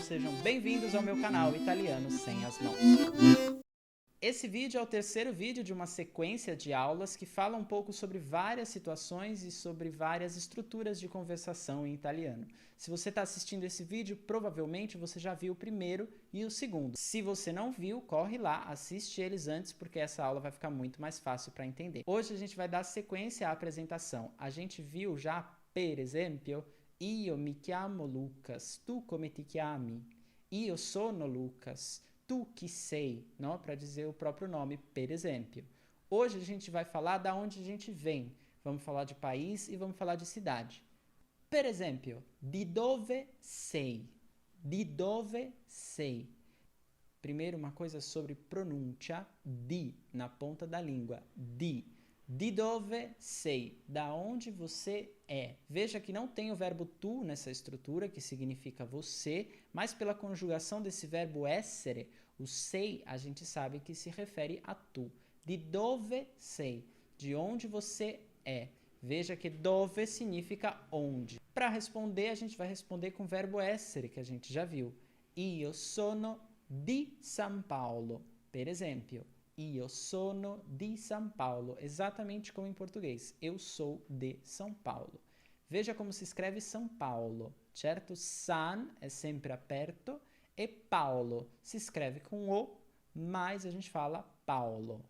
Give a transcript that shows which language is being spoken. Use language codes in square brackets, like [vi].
[pt] Sejam bem-vindos ao meu canal Italiano Sem as Mãos. Esse vídeo é o terceiro vídeo de uma sequência de aulas que fala um pouco sobre várias situações e sobre várias estruturas de conversação em italiano. Se você está assistindo esse vídeo, provavelmente você já viu o primeiro e o segundo. Se você não viu, corre lá, assiste eles antes, porque essa aula vai ficar muito mais fácil para entender. Hoje a gente vai dar sequência à apresentação. A gente viu já, [it] per esempio, io mi chiamo Lucas, tu come ti chiami? Io sono Lucas. Tu que sei, não? [pt] Para dizer o próprio nome, per esempio. Hoje a gente vai falar da onde a gente vem. Vamos falar de país e vamos falar de cidade. [it] Per esempio, di dove sei? Di dove sei? [pt] Primeiro, uma coisa sobre pronúncia, di, na ponta da língua, di. [it] Di dove sei? [pt] Da onde você é? Veja que não tem o verbo tu nessa estrutura, que significa você, mas pela conjugação desse verbo essere, o sei, a gente sabe que se refere a tu. [it] Di dove sei? [pt] De onde você é? Veja que dove significa onde. Para responder, a gente vai responder com o verbo essere, que a gente já viu. [it] Io sono di San Paolo, per esempio. Io sono di San Paolo, [pt] exatamente como em português. Eu sou de São Paulo. Veja como se escreve São Paulo, certo? San é sempre aperto e Paolo se escreve com O, mas a gente fala Paulo.